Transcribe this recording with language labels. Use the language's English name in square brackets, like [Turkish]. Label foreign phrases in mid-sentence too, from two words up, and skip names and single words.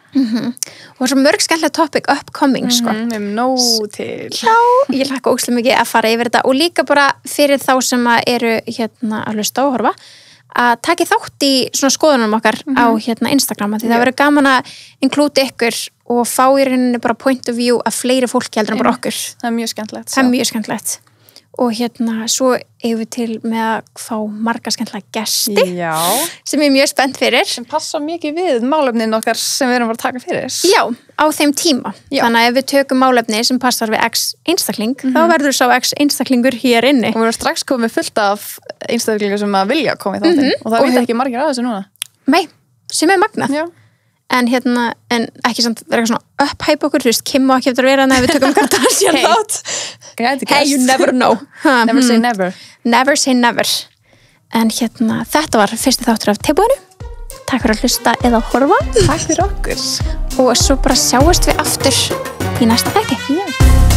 [Icelandic] og svo mörg skemmtilega [English] topic upcoming [Icelandic] sko. Við erum nóg til. Já, ég hlakka ógeðslega mikið að fara yfir þetta og líka bara fyrir þá sem að eru hérna að hlusta og horfa að taki þátt í svona skoðunum okkar á hérna Instagram því það verður gaman að inklúti ykkur og fá í rauninni bara [English] point of view [Icelandic] að fleiri fólki heldur en bara okkur Það er mjög skemmtilegt. það er mjög skemmtilegt og hérna svo eigum við til með að fá marga skemmtilega gesti Já. sem ég er mjög spennt fyrir Sem passa mikið við málefnin okkar sem við erum bara að taka fyrir. Já, á þeim tíma. Já. Þannig að ef við tökum málefni sem passar við X einstakling, þá verður sá X einstaklingur hér inni. Og við erum strax komið fullt af einstaklingar sem að vilja koma í þáttinn. Og það veit ekki margir að þessu núna. Nei, sem er magnað. Já. En ekki samt vera eitthvað svona upphæpa okkur, þú veist, Kim má ekki eftir að vera þannig að við tökum Kardashian Hey. þátt. Gæti [English] Hey, you never know. Never say never. Never say never. [Icelandic] En þetta var fyrsti þáttur af tilbúinu. Takk fyrir að hlusta eða horfa. Takk fyrir okkur. Og svo bara sjáumst við aftur í næsta þætti. Já.